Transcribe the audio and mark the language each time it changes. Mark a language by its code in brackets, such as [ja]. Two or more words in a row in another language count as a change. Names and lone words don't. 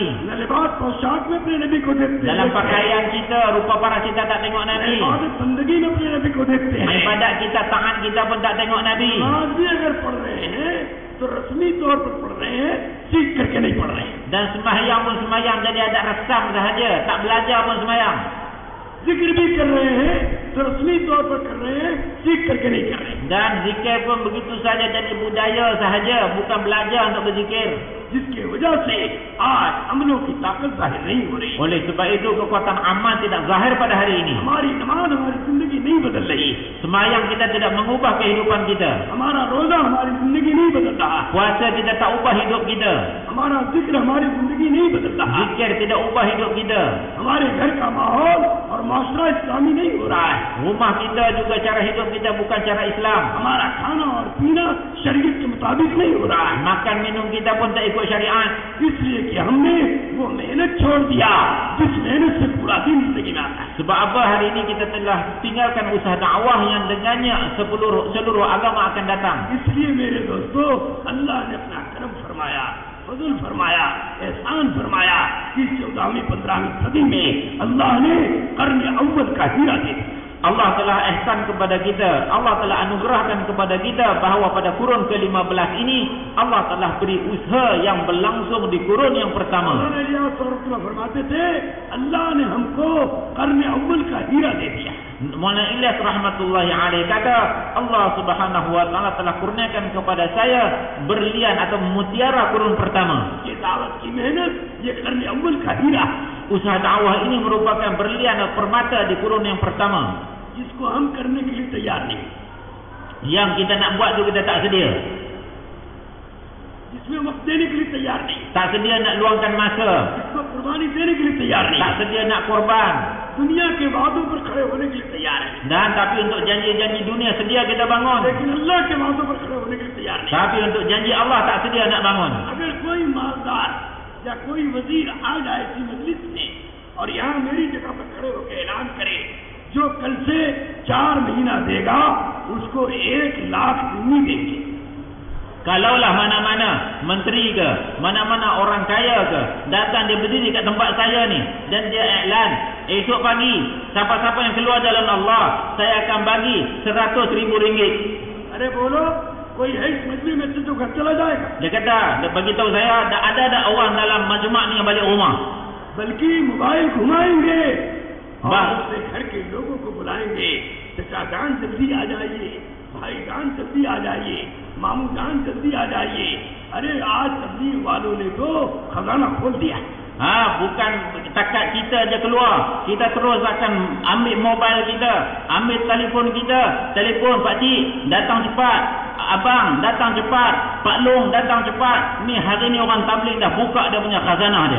[hi] न लिबास पोशाक में अपने नबी को देखते हैं, [ms] Dalam pakaian kita, rupa parah kita tak tengok Nabi. [hi] इबादत बंदगी में अपने नबी को देखते हैं. [ms] Ibadat kita, taat kita pun tak tengok Nabi. [hi] नमाज भी अगर पढ़ रहे हैं तो रस्मी तौर पर पढ़ रहे हैं, सीख करके नहीं पढ़ रहे हैं. [ms] Dan sembahyang pun sembahyang jadi ada resam sahaja, tak belajar pun sembahyang. [hi] जिक्र भी कर रहे हैं तो रस्मी तौर पर कर रहे हैं, सीख करके नहीं कर रहे हैं. [ms] Dan zikir pun begitu saja jadi budaya sahaja, bukan belajar untuk berzikir. [hi] जिसके वजह से आज अमलों की ताकत जाहिर नहीं हो रही। [ms] Oleh sebab itu kekuatan amal tidak zahir pada hari ini. [hi] हमारी नमाज हमारी जिंदगी नहीं बदल रही। [ms] Sembahyang kita tidak mengubah kehidupan kita. [hi] हमारा रोजा हमारी जिंदगी नहीं बदल रहा। [ms] Puasa tidak tak ubah hidup kita. [hi] हमारा जिक्र हमारी जिंदगी नहीं बदल रहा। [ms] Zikir tidak ubah hidup kita. [hi] हमारे घर का माहौल और माशरा इस्लामी नहीं हो रहा है। [ms] Rumah kita juga cara hidup kita bukan cara Islam. [hi] हमारा खाना और पीना शरीयत के मुताबिक नहीं हो रहा है। [ms] Makan minum kita pun tak ikut syariat. [hi] इसलिए कि हमने वो मेहनत छोड़ दिया जिस मेहनत से पूरा दिन जिंदगी में आता है। [ms] Sebab apa hari ini kita telah tinggalkan usaha dakwah yang dengannya seluruh agama akan datang. [hi] इसलिए मेरे दोस्तों, अल्लाह ने अपना करम फरमाया, फजल फरमाया, एहसान फरमाया कि 14वीं 15वीं सदी में अल्लाह ने कर्न अव्वल का हीरा दे दिया। [ms] Allah telah ihsan kepada kita, Allah telah anugerahkan kepada kita bahawa pada kurun ke-15 ini Allah telah beri usaha yang berlangsung di kurun yang pertama. [hi] फरमाते थे अल्लाह ने हमको कर्न अव्वल का हीरा दे दिया। [ms] Maulana Ilyas [ar] رحمة الله عليه [ms] kata, Allah [ar] سبحانه وتعالى [ms] telah kurniakan kepada saya berlian atau mutiara kurun pertama. [hi] ये दावत की मेहनत, ये कर्न अव्वल का हीरा। [ms] Usaha dakwah ini merupakan berlian atau permata di kurun yang pertama, [hi] जिसको हम करने के लिए तैयार नहीं, [ms] yang kita nak buat tu kita tak sedia, [hi] जिसमें वक्त देने के लिए तैयार नहीं, [ms] tak sedia nak luangkan masa, [hi] जिसको कुर्बानी देने के लिए तैयार नहीं, [ms] tak sedia nak korban, [hi] दुनिया के वादों पर खड़े होने के लिए तैयार है, [ms] dan tapi untuk janji-janji dunia sedia kita bangun, [hi] लेकिन अल्लाह के वादों पर खड़े होने के लिए तैयार नहीं। [ms] tapi untuk janji Allah tak sedia nak bangun. [hi] अगर कोई मालदार या कोई वजीर आ जाए इसी मजलिस में और यहाँ मेरी जगह पर खड़े होकर ऐलान करे, जो कल से 4 महीना देगा उसको 1 लाख दुनी देंगे। [ms] Kalaulah mana-mana menteri ke, mana-mana orang kaya ke datang dia berdiri kat tempat saya ni dan dia iklan, esok pagi siapa-siapa yang keluar jalan Allah saya akan bagi 100,000 ringgit. [hi] अरे बोलो, कोई है इस मजलिस में से जो घर चला जाएगा? [ms] Dia kata, dia bagi tahu saya ada orang dalam majma' ni yang balik rumah. [hi] बल्कि मोबाइल घुमाएंगे और वाह। अपने घर के लोगों को बुलाएंगे, चाचा जान जल्दी आ जाइए, भाई जान जल्दी आ जाइए, मामू जान जल्दी आ जाइए। अरे आज तबलीग वालों ने तो खजाना खोल दिया। [ms] Bukan takat kita je keluar, kita terus akan ambil mobile kita, ambil telefon kita, telefon Pak Cik datang cepat, abang datang cepat, Pak Long datang cepat. Ni hari ni orang tabligh dah buka dia punya khazanah dia.